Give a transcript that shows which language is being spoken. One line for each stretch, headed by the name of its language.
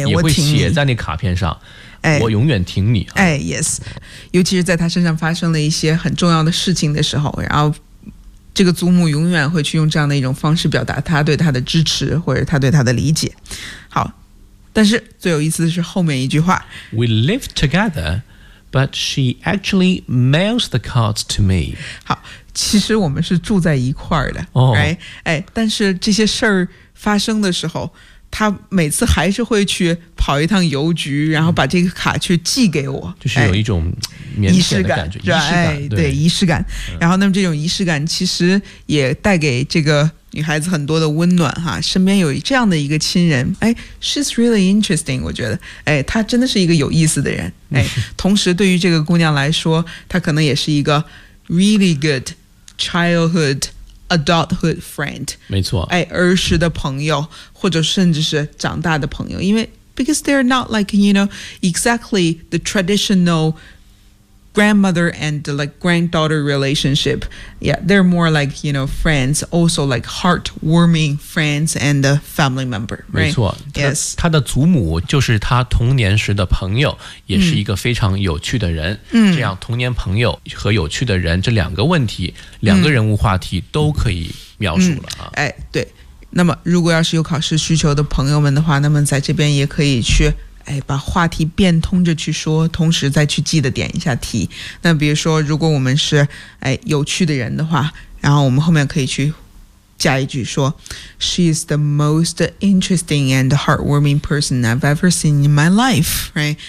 Chinese: 也会写在那卡片上哎，我永远挺你、啊、哎 yes 尤其是在他身上发生了一些很重要的事情的时候然后这个祖母永远会去用这样的一种方式表达他对他的支持或者他对他的理解好但是最有意思的是后面一句话
English: We live together but she actually mails the cards to me
Chinese: 好其实我们是住在一块儿的、
English: right?
Chinese: 哎、但是这些事儿发生的时候他每次还是会去跑一趟邮局然后把这个卡去寄给我就是有一种仪式感仪式感、哎、对仪式感然后那么这种仪式感其实也带给这个女孩子很多的温暖哈身边有这样的一个亲人、哎、
English: She's really interesting
Chinese: 我觉得、哎、她真的是一个有意思的人、哎、同时对于这个姑娘来说她可能也是一个
English: Really good childhood, adulthood friend.
Chinese: 没错、哎、儿时的朋友或者甚至是长大的朋友因为
English: because they're not like, you know, exactly the traditional grandmother and like granddaughter relationship. Yeah, they're more like, you know, friends, also like heartwarming friends and a family member.、 Right?
Chinese: 没错
English: yes.
Chinese: 他的祖母就是他童年时的朋友也是一个非常有趣的人。嗯、这样童年朋友和有趣的人这两个问题、两个人物话题都可以描述了、啊。哎对。那么如果要是有考试需求的朋友们的话那么在这边也可以去哎、把话题变通着去说同时再去记得点一下题那比如说如果我们是、哎、有趣的人的话然后我们后面可以去加一句说
English: She is the most interesting and heartwarming person I've ever seen in my life、right?